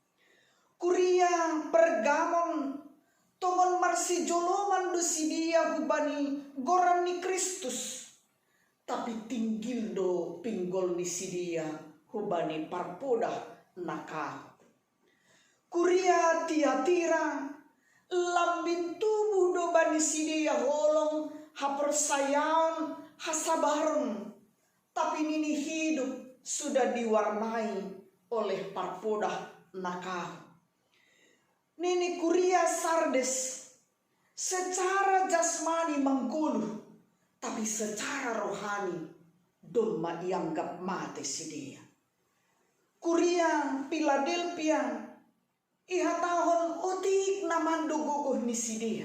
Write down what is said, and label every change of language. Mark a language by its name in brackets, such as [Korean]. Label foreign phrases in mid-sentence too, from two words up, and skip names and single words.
[Batak Simalungun] Kuria Pergamon tongon marsi joloman do sidia hubani goran ni Kristus tapi tinggil do pinggol ni sidia hubani parpodah naka. Kuria Tiatira lambin tubuh do bani sidia holong hapersayaon hasabaron tapi nini hidup [Indonesian] sudah diwarnai oleh [Batak Simalungun] parpodah naka. Nini kuria Sardes [Indonesian] secara jasmani [Batak Simalungun] mengguluh [Indonesian] tapi secara rohani [Batak Simalungun] domma ianggap mate sidia. Kuria Philadelphia ihatahon utik namando guguh ni sidia.